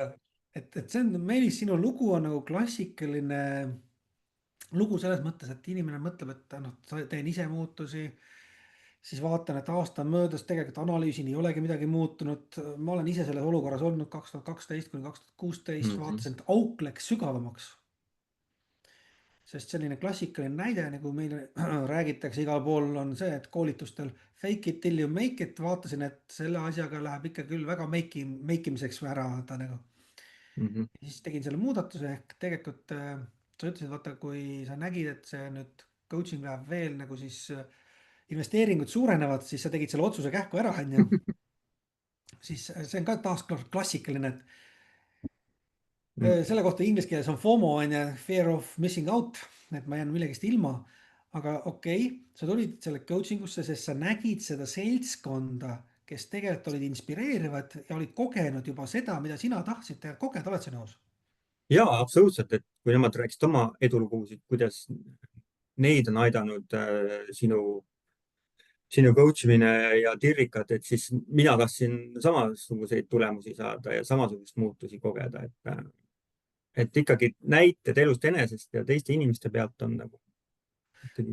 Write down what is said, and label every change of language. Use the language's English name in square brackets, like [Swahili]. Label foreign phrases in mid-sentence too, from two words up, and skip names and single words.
[Estonian] vaata, et see on, Meelis, sinu lugu on nagu klassikaline lugu selles mõttes, et inimene mõtleb, et noh, teen ise muutusi, siis vaatan, et aasta on möödas, tegelikult analüüsin, ei olegi midagi muutunud. Ma olen ise selles olukorras olnud 2012 kuni 2016, Mhm. vaatasin, et auk läks sügavamaks. Sest selline klassikaline näide, nagu meile räägitakse igal pool, on see, et koolitustel [English] fake it till you make it. [Estonian] Vaatasin, et selle asjaga läheb ikka küll väga make imiseks ära ta nagu. Mhm. Ja siis tegin selle muudatuse ehk tegelikult sa ütlesid, vaata, kui sa nägid, et see nüüd coaching läheb veel nagu siis investeeringud suurenevad, siis sa tegid selle otsuse kähku ära, onju. Siis see on ka taas klassikaline, et selle kohta inglise keeles on FOMO on ju, [English] fear of missing out, [Estonian] et ma jään millegist ilma. aga okei, sa tulid selle coaching usse, sest sa nägid seda seltskonda, kes tegelikult olid inspireerivad ja olid kogenud juba seda, mida sina tahtsid teha kogeda, oled sa nõus? ja absoluutselt, et kui nemad rääkisid oma edulugusid, kuidas neid on aidanud sinu coach imine ja tirrikad, et siis mina tahtsin samasuguseid tulemusi saada ja samasugust muutusi kogeda, et ikkagi näited elust enesest ja teiste inimeste pealt on nagu ikkagi